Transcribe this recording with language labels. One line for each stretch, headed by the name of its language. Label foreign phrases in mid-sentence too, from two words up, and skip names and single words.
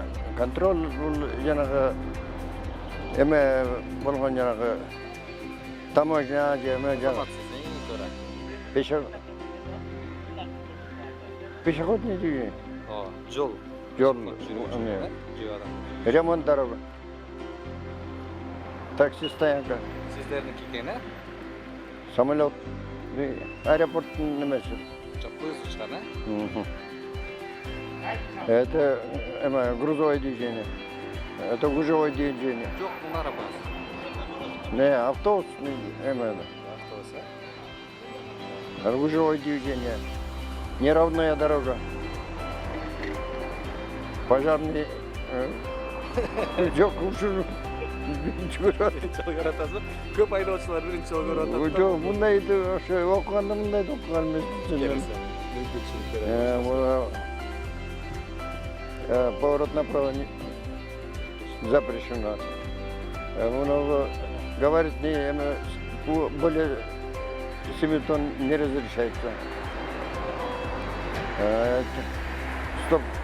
Kyrgyz: Контроль бул жанагы эме болгон жанагы таможня же эме жанагы
Russian: пешеходный движение.
Kyrgyz: Жол.
Russian: Жол. Ремонт дорога. Такси стоянка.
Kyrgyz: Сиздердики экен, Самолет. Аэропорттун немеси. Чыккан,
Russian: Это грузовое движение. Это гужевое движение.
Kyrgyz: Жок, бул арабас.
Russian: Не, автобус, Автобус, гужевое движение. Неровная дорога. Пожарный.
Kyrgyz: Жок, ушуну. Жол көрүп атасызбы? Көп айдоочулар биринчи жол көрүп атат. Жок, мындайды ошо окуганда мындайды окуган эмес.
Russian: Поворот направо запрещено. Он говорит, более 7 тонн не разрешается. Стоп.